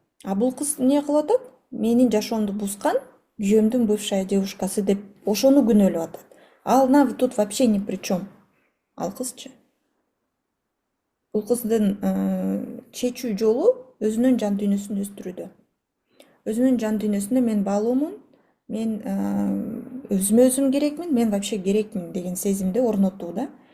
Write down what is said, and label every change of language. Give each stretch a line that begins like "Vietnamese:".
Kyrgyz: А бул кыз эмне кылып атат? Менин жашоомду бузган күйөөмдүн бывшая девушкасы деп ошону күнөөлөп атат.
Russian: Она тут вообще ни при чем.
Kyrgyz: Ал кызчы. Бул кыздын чечүү жолу өзүнүн жан дүйнөсүн өстүрүүдө. Өзүнүн жан дүйнөсүндө мен баалуумун, мен өзүмө өзүм керекмин, мен вообще керекмин деген сезимди орнотуу да.